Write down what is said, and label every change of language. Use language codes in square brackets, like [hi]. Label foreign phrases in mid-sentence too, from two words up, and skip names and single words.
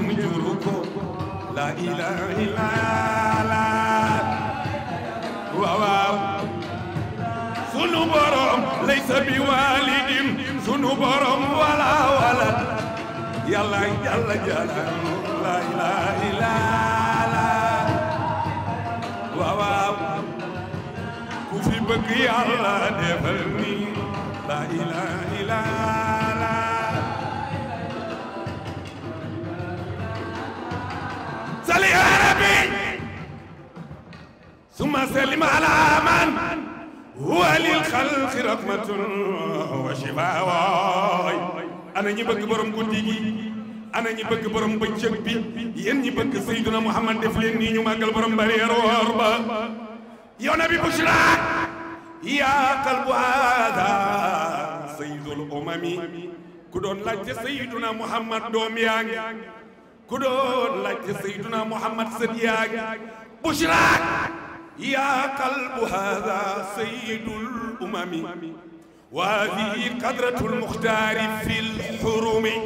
[wo] juru ko [ar] لا إله إلا الله [wo] waaw waaw sunu borom [ar] ليس بوالد [wo] sunu borom wala wala yàlla yàlla jalla [ar] لا إله إلا الله [wo] waaw waaw ku fi bëgg yàlla defal ni [ar] لا إله إلا الله صل يا رب ثم سلم على من هو للخلق رحمة وشفاء [wo] ana ñi bëgg borom guddi gi ana ñi bëgg borom bëccëg bi yéen ñi bëgg Seydina Muhammad def leen nii ñu màggal borom bariyeer woor ba yow nabi [ar] بشرى يا قلب هذا سيد الأمم [wo] ku doon laajte Seydina Muhammad doom yaa ngi ku doon laajte Seydina Muhammad sët yaa ngi [ar] بشرى يا قلب هذا سيد الأمم وهذه قدرة المختار في الحرم